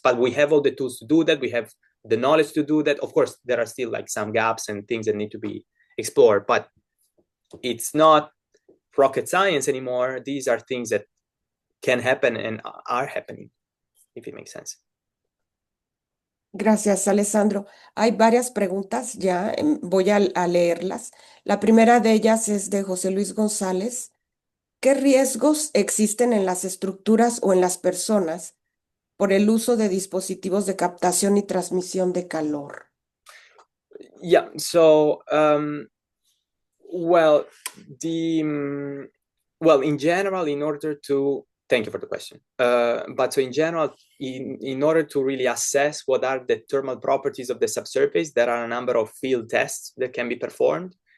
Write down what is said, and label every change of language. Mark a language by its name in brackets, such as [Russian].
[English] But we have all the tools to do that. We have the knowledge to do that. Of course, there are still like some gaps and things that need to be explored, but it's not rocket science anymore. These are things that can happen and are happening, if it makes sense. [Spanish] Gracias, Alessandro. Hay varias preguntas ya, voy a leerlas. La primera de ellas es de José Luis González. ¿Qué riesgos existen en las estructuras o en las personas por el uso de dispositivos de captación y transmisión de calor? [English] Yeah, so, well, in general, in order to, thank you for the question. But so in general, in order to really assess what are the thermal properties of the subsurface, there are a number of field tests that can be performed.